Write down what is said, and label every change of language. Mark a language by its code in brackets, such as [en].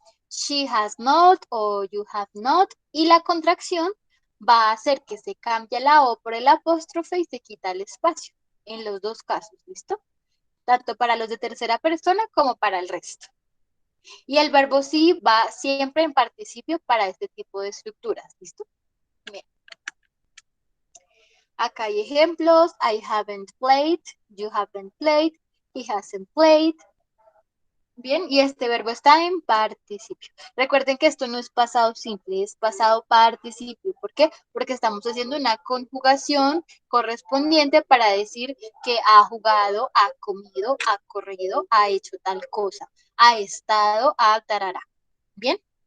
[en] She has not [es] o [en] you have not, [es] y la contracción va a hacer que se cambie la O por el apóstrofe y se quita el espacio, en los dos casos, ¿listo? Tanto para los de tercera persona como para el resto. Y el verbo sí va siempre en participio para este tipo de estructuras, ¿listo? Bien. Acá hay ejemplos. [en] I haven't played, you haven't played, he hasn't played. [es] Bien, y este verbo está en participio. Recuerden que esto no es pasado simple, es pasado participio. ¿Por qué? Porque estamos haciendo una conjugación correspondiente para decir que ha jugado, ha comido, ha corrido, ha hecho tal cosa, ha estado, ha tarará. Bien.